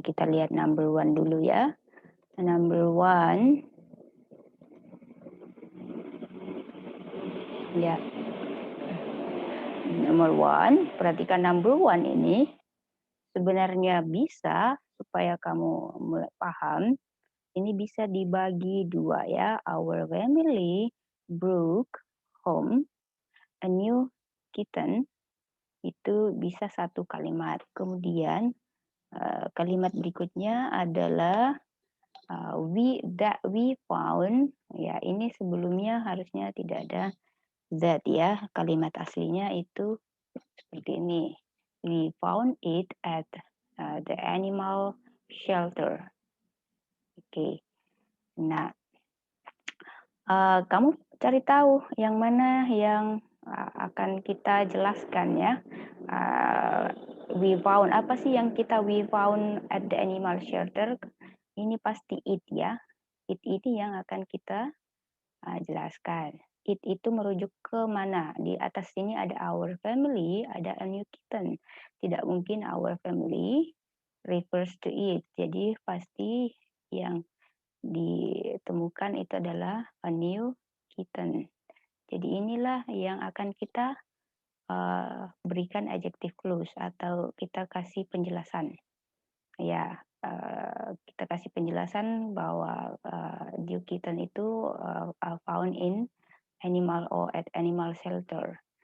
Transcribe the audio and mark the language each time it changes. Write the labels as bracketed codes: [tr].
[id] Kita lihat number 1 dulu ya. Number 1, ya. Number 1, perhatikan number 1 ini sebenarnya bisa, supaya kamu paham, ini bisa dibagi 2 ya. [en] Our family brought home a new kitten. [id] Itu bisa satu kalimat. Kemudian kalimat berikutnya adalah [en] we found, [id] ya ini sebelumnya harusnya tidak ada that ya. Kalimat aslinya itu seperti ini. [en] We found it at the animal shelter. [id] Oke. Nah, kamu cari tahu yang mana yang akan kita jelaskan ya. [en] We found, [id] apa sih yang kita [en] we found at the animal shelter? [id] Ini pasti it ya. It ini yang akan kita jelaskan. It itu merujuk ke mana? Di atas sini ada [en] our family, [id] ada [en] a new kitten. [id] Tidak mungkin [en] our family refers to it. [id] Jadi pasti yang ditemukan itu adalah [en] a new kitten. [id] Jadi inilah yang akan kita berikan adjective clause atau kita kasih penjelasan. Ya, kita kasih penjelasan bahwa new kitten itu [en] found in animal or at animal shelter.